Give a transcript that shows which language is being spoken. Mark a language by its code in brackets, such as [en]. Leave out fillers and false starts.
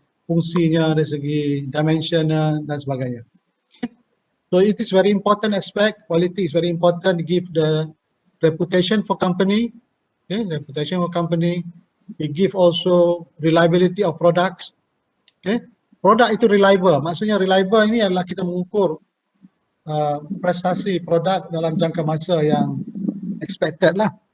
[ms] fungsinya, dari segi dimensionnya dan sebagainya. [en] So it is very important aspect. Quality is very important. Give the reputation for company. Okay, reputation for company. It give also reliability of products. [ms] Okay, produk itu reliable. Maksudnya reliable ini adalah kita mengukur prestasi produk dalam jangka masa yang expected lah.